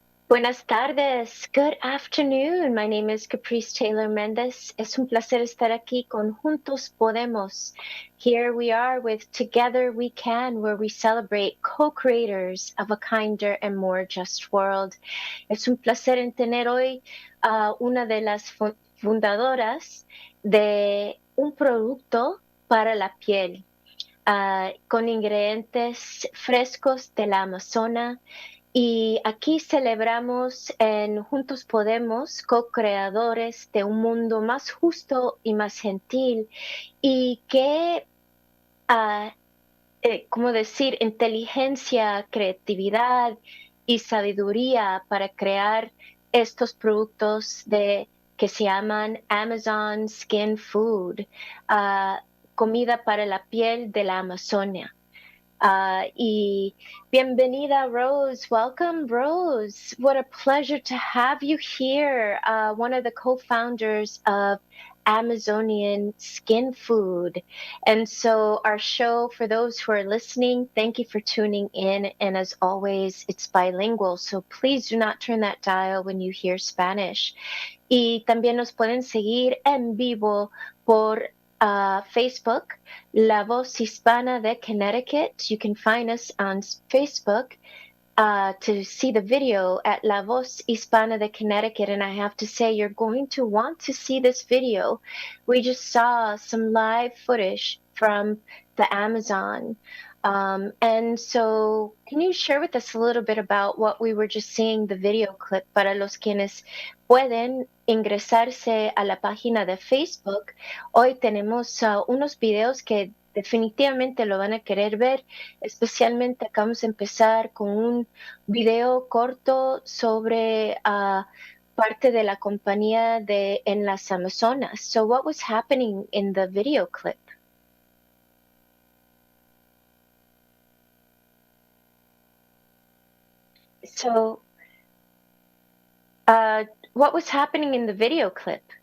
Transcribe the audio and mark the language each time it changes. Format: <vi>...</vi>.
<es>Buenas tardes.</es> <en>Good afternoon. My name is Caprice Taylor Méndez.</en> <es>Es un placer estar aquí con Juntos Podemos.</es> <en>Here we are with Together We Can, where we celebrate co-creators of a kinder and more just world.</en> <es>Es un placer en tener hoy a una de las fundadoras de un producto para la piel, con ingredientes frescos de la Amazona. Y aquí celebramos en Juntos Podemos, co-creadores de un mundo más justo y más gentil, y que, ¿cómo decir?, inteligencia, creatividad y sabiduría para crear estos productos que se llaman Amazon SkinFood, comida para la piel de la Amazonia. Y bienvenida, Rose.</es> <en>Welcome, Rose. What a pleasure to have you here. One of the co-founders of Amazonian SkinFood. And so our show, for those who are listening, thank you for tuning in. And as always, it's bilingual. So please do not turn that dial when you hear Spanish.</en> <es>Y también nos pueden seguir en vivo por Facebook, La Voz Hispana de Connecticut.</es> <en>You can find us on Facebook to see the video at La Voz Hispana de Connecticut. And I have to say, you're going to want to see this video. We just saw some live footage from the Amazon. And so can you share with us a little bit about what we were just seeing, the video clip,</en> <es>para los quienes pueden ingresarse a la página de Facebook? Hoy tenemos unos videos que definitivamente lo van a querer ver, especialmente acabamos de empezar con un video corto sobre parte de la compañía en las Amazonas.</es> <en>So what was happening in the video clip? So, what was happening in the video clip?</en>